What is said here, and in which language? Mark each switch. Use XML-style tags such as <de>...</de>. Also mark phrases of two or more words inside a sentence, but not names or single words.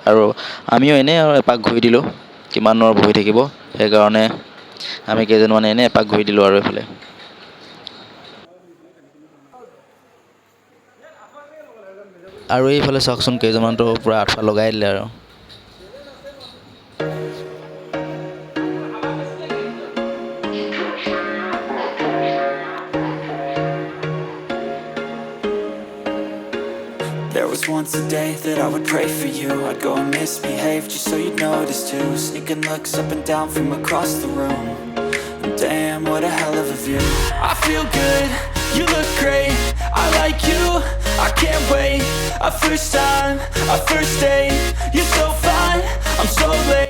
<as>আৰু আমিও এনেই আৰু এপাক ঘূৰি দিলোঁ, কিমাননো বহি থাকিব, সেইকাৰণে আমি কেইজনমানে এনেই এপাক ঘূৰি দিলোঁ আৰু এইফালে। আৰু এইফালে চাওকচোন, কেইজনমানতো পূৰা আঠুৱা লগাই দিলে আৰু।</as> <en>There was once a day that I would pray for you. I'd go and misbehave just so you'd notice too. Sneaking looks up and down from across the room. And damn, what a hell of a view. I feel good, you look great, I like you, I can't wait. A first time, a first date, you're so fine, I'm so late.</en>